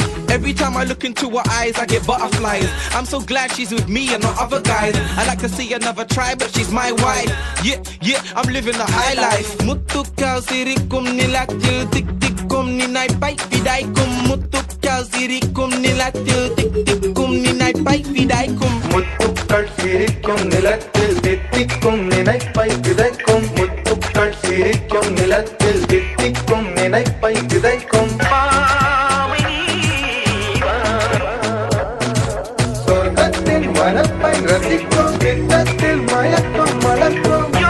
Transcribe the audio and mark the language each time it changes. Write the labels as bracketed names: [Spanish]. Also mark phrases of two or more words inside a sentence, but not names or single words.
[English] Every time I look into her eyes, I get butterflies. I'm so glad she's with me and not other guys. I like to see another try, but she's my wife. Yeah, I'm living the high life. [Tamil] முத்துக்கள் சிரிக்கும் நிலத்தில் தித்திக்கும் நினைப்பை விதைக்கும். முத்துக்கள் சிரிக்கும் நிலத்தில் தித்திக்கும் நினைப்பை விதைக்கும். முத்துக்கள் சிரிக்கும் நிலத்தில் தித்திக்கும் நினைப்பை விதைக்கும். முத்துக்கள் சிரிக்கும் நிலத்தில் தித்திக்கும் நினைப்பை விதைக்கும். சொர்க்கத்தின் மனப்பை ரசிக்கும் திட்டத்தில் மயக்கும் மலர்க்கும்.